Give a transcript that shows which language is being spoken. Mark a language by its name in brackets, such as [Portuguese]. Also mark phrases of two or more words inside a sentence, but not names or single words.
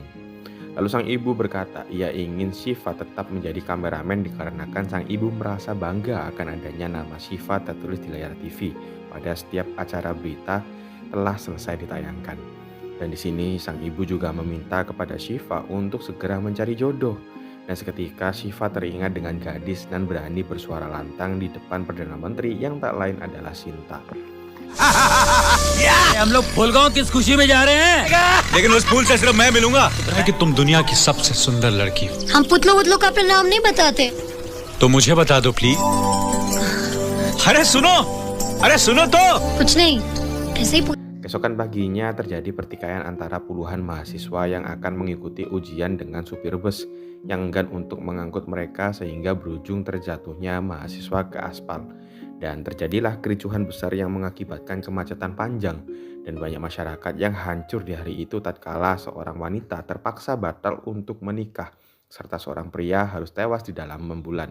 [Indonesian] Lalu sang ibu berkata ia ingin Shiva tetap menjadi kameramen dikarenakan sang ibu merasa bangga akan adanya nama Shiva tertulis di layar TV pada setiap acara berita telah selesai ditayangkan. Dan di sini sang ibu juga meminta kepada Shiva untuk segera mencari jodoh. Dan seketika Shiva teringat dengan gadis dan berani bersuara lantang di depan Perdana Menteri yang tak lain adalah Sinta. [Hindi] हम लोग फूलगांव किस खुशी में जा रहे हैं लेकिन उस फूल से सिर्फ मैं मिलूंगा कि तुम दुनिया की सबसे सुंदर लड़की हो। हम पुतलों का अपना नाम नहीं बताते। तो मुझे बता दो प्लीज। अरे सुनो तो कुछ नहीं, ऐसे ही [Indonesian] Keesokan paginya terjadi pertikaian antara puluhan mahasiswa yang akan mengikuti ujian dengan supir bus yang enggan untuk mengangkut mereka sehingga berujung terjatuhnya mahasiswa ke aspal. Dan terjadilah kericuhan besar yang mengakibatkan kemacetan panjang dan banyak masyarakat yang hancur di hari itu tatkala seorang wanita terpaksa batal untuk menikah serta seorang pria harus tewas di dalam rembulan.